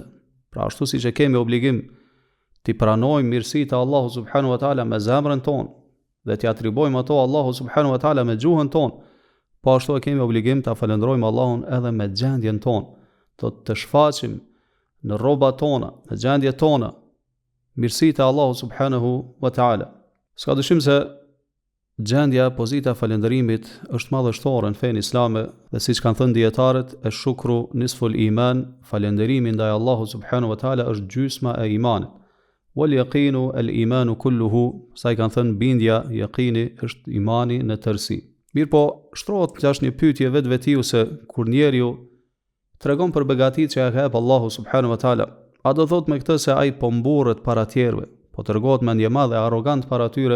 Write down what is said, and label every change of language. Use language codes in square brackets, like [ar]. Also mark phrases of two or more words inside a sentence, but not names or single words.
[sq] Pra ashtu siç e kemi obligim t'i pranojmë mirësitë e Allahu [ar] سبحانه وتعالى [sq] me zemrën tonë dhe t'i atribojmë ato Allahu [ar] سبحانه وتعالى [sq] me gjuhën tonë, po ashtu e kemi obligim t'a falënderojmë Allahun edhe me gjendjen tonë, të shfaqim në rrobat tona, në gjendjet tona, mirësitë e Allahu [ar] سبحانه وتعالى. [sq] S'ka dyshim se Gjendja, pozita falënderimit është madhështore në fenë islame dhe siç kanë thënë dietarët, [ar] شكر نصف الإيمان, [sq] falënderimi ndaj Allahut [ar] سبحانه وتعالى [sq] është gjysma e imanit. [ar] واليقين الإيمان كله, [sq] sa i kanë thënë bindja, yaqini është imani në tërësi. Mirë po, shtrohet tash një pyetje vetvetiu se kur njeriu tregon për begatitë që ja ka hap Allahu [ar] سبحانه وتعالى, [sq] a do thot me këtë se ai po mburret para tjerëve, po tregohet mendje madhe arrogant para tyre?